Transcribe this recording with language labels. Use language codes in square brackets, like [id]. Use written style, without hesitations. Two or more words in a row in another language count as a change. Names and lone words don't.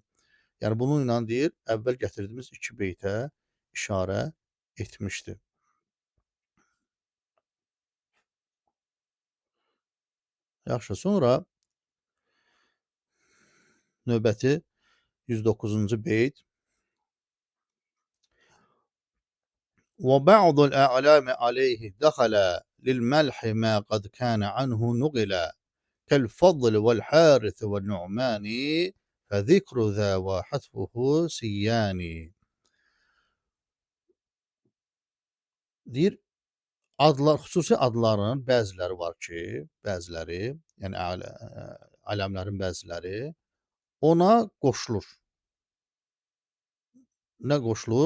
[az] Yəni bununla deyir, əvvəl gətirdiyimiz iki beytə işarə etmişdi. Yaxşı, sonra növbəti 109-cu beyt. [ar] وبعض الأعلام عليه دخل للملح ما قد كان عنه نقلا كالفضل والحارث والنعمان فذكر ذا وحذفه سيان. [az] Deyir, adlar, xüsusi adların bəziləri var ki, bəziləri, yəni aləmlərin bəziləri ona qoşulur. Nə qoşulur?